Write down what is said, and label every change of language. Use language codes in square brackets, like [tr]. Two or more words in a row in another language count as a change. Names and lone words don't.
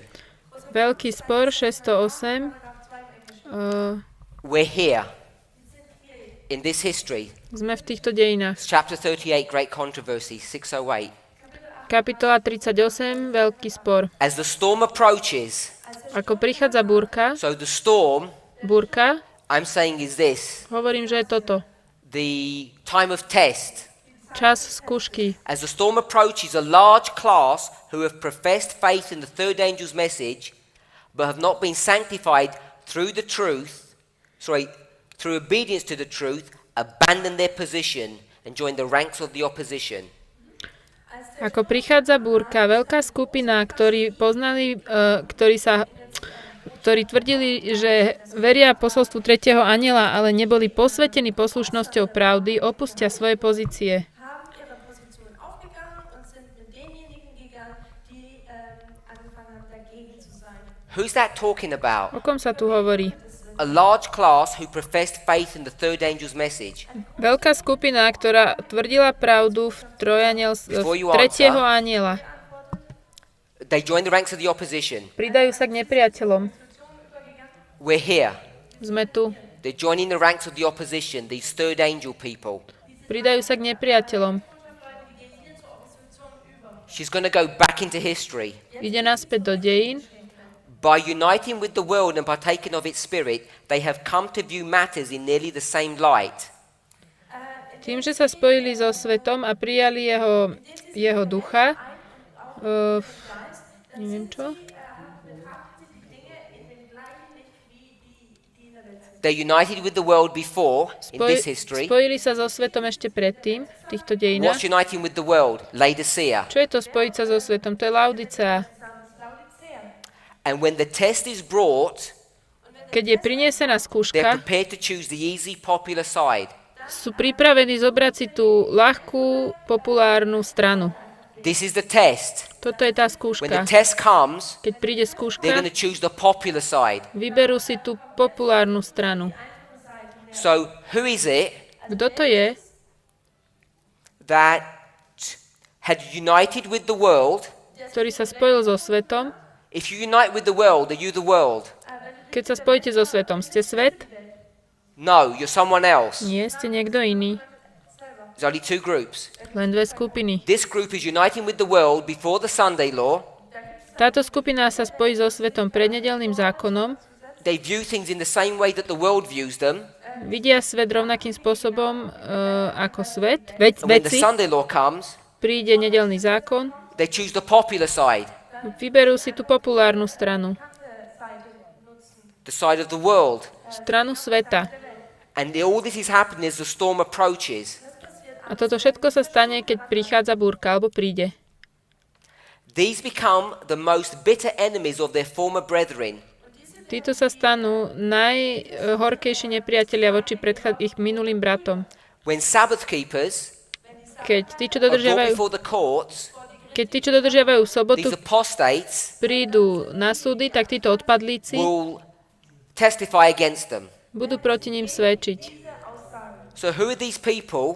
[sk] Veľký spor 608. [en] We're here in this history. [sk] Sme v týchto dejinách. [en] It's chapter 38, Great Controversy 608. [sk] Kapitola 38. Veľký spor. [en] As the storm approaches, [sk] Ako prichádza búrka, [en] so the storm [sk] búrka, [en] I'm saying is this. [sk] hovorím, že je toto. [en] The time of test. [sk] Čas skúšky. [en] As the storm approaches, a large class who have professed faith in the third angel's message, but have not been sanctified through obedience to the truth, abandon their position and join the ranks of the opposition. [sk] Ako prichádza búrka, veľká skupina, ktorí tvrdili, že veria posolstvu tretieho anjela, ale neboli posvetení poslušnosťou pravdy, opustia svoje pozície. [en] Who's that talking about? [sk] O kom sa tu hovorí? [en] A large class who professed faith in the third angel's message. [sk] Veľká skupina, ktorá tvrdila pravdu v tretieho anjela. [en] They joined the ranks of the opposition. [sk] Pridajú sa k nepriateľom. [en] We're here. [sk] Sme tu. [en] They're joining the ranks of the opposition, these third angel people. [sk] Pridajú sa k nepriateľom. [en] She's going to go back into history. [sk] Ide naspäť do dejín. [en] By uniting with the world and partaking of its spirit, they have come to view matters in nearly the same light. [sk] Tým, že sa spojili so svetom a prijali jeho ducha, neviem čo? [en] They united with the world before in this history. [sk] Spojili sa so svetom ešte predtým, v týchto dejinách. [en] What's uniting with the world? Laodicea. [sk] Čo je to spojiť sa so svetom? To je Laodicea. [en] And when the test is brought, [sk] keď je prinesená [en] they're [sk] skúška, [en] prepared to choose the easy, popular side. [sk] sú pripravení zobrať si tú ľahkú, populárnu stranu. [en] This is the test. [sk] Toto je tá [en] When the [sk] skúška. [en] test comes, [sk] Keď príde [en] they're [sk] skúška, [en] going to choose the popular side. [sk] vyberú si tú populárnu stranu. [en] So who is it [sk] Kto to je, [en] that had united with the world? [sk] ktorý sa spojil so svetom? [en] If you unite with the world, are you the world? [sk] Keď sa spojíte so svetom, ste svet? [en] No, you're someone else. [sk] Nie, ste niekto iný. [en] There's only two groups. [sk] Len dve skupiny. [en] This group is uniting with the world before the Sunday law. [sk] Táto skupina sa spojí so svetom pred nedeľným zákonom. [en] They view things in the same way that the world views them. [sk] Vidia svet rovnakým spôsobom ako svet. [en] And when the [sk] Veci. [en] Sunday law comes, [sk] Príde nedeľný zákon. [en] they choose the popular side, [sk] Vyberú si tú populárnu stranu. [en] the side of the world. [sk] Stranu sveta. [en] And all this is happening as the storm approaches. [sk] A toto všetko sa stane, keď prichádza búrka, alebo príde. [en] These become the most bitter enemies of their former brethren. [sk] Títo sa stanú najhorkejší nepriatelia voči ich minulým bratom. [en] When Sabbath keepers [sk] Keď tí, čo [en] are brought [sk] dodržiavajú, [en] before the courts, [sk] sobotu, [en] these apostates [sk] prídu na súdy, tak títo odpadlíci [en] will testify against them. [sk] budú proti ním svedčiť. [en] So who are these people